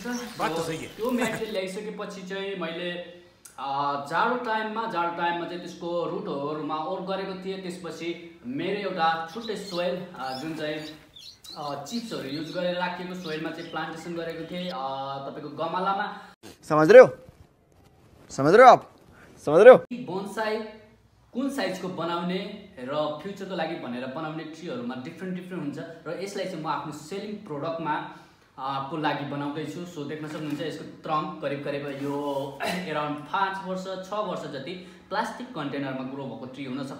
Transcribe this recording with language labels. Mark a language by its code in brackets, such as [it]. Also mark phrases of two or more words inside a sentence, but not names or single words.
[ne] त्यो मटेरियल ल्याइसकेपछि चाहिँ मैले जाडो टाइममा चाहिँ त्यसको रुटहरुमा ओर गरेको थिए। त्यसपछि मेरो एउटा छुट्टै सोइल जुन चाहिँ चिप्सहरु युज गरेर राखेको सोइलमा चाहिँ प्लान्टेसन गरेको थिए तपाईको गमलामा। [hi] समझ रहे हो आप? समझ रहे हो? [ne] बोन्साई कुन साइजको बनाउने र फ्युचरको लागि भनेर बनाउने ट्रीहरुमा डिफरेन्ट हुन्छ र यसलाई चाहिँ म आफ्नो [en] selling product [ne] को लागि बनाउँदै छु। सो देख्न सक्नुहुन्छ यसको ट्रङ्क करिब यो अराउन्ड 5 वर्ष 6 वर्ष जति [en] plastic container [ne] ग्रो भएको ट्री हुन सक्छ।